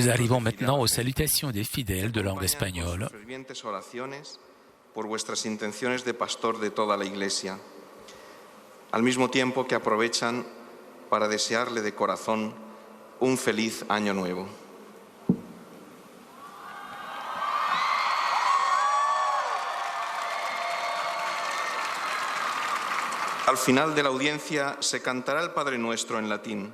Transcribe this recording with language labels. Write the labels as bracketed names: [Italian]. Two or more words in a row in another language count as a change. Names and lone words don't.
[French] Nous arrivons maintenant aux salutations des fidèles de langue espagnole. [Spanish] Fervientes oraciones por vuestras intenciones de pastor de toda la Iglesia, al mismo tiempo que aprovechan para desearle de corazón un feliz año nuevo. Al final de la audiencia se cantará el Padre Nuestro en latín.